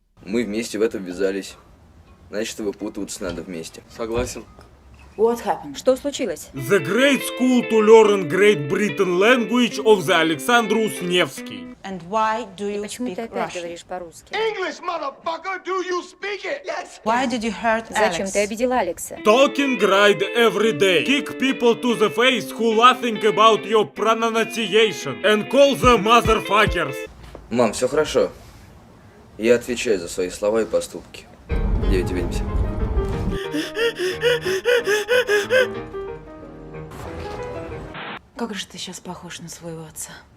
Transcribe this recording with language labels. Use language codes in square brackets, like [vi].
[ru] Мы вместе в это ввязались. Значит, выпутываться надо вместе. Согласен. Что случилось? [en] The Great School to Learn Great Britain Language of the Alexandrus Nevsky. [ru] И почему ты опять говоришь по-русски? Зачем ты обидел Алекса? [en] Talking right every day. Kick people to the face who laughing about your pronunciation. And call them motherfuckers. [ru] Мам, все хорошо. Я отвечаю за свои слова и поступки. Девять, увидимся. Как же ты сейчас похож на своего отца?